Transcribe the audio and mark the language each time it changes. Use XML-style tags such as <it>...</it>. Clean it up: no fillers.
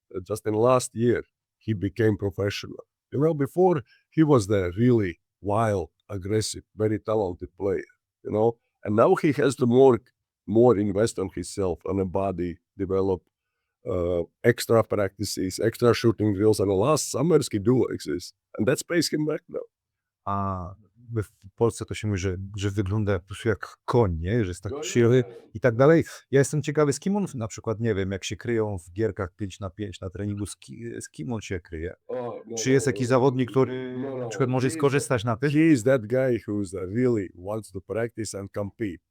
<en>Just in last year, he became professional. You know, before he was the really wild, aggressive, very talented player. You know, and now he has to more invest on himself, on a body, develop extra practices, extra shooting drills, and the last summers he do like this, and that pays him back now.</en> <pl>A w Polsce to się mówi, że wygląda po prostu jak koń, nie? Że jest tak krzywy i tak dalej. Ja jestem ciekawy, z kim on na przykład, nie wiem, jak się kryją w gierkach 5-5 na treningu, z kim on się kryje? Czy jest jakiś zawodnik, który na przykład może skorzystać na tym?</pl> <en>He is that guy who's really wants to practice and compete.</en>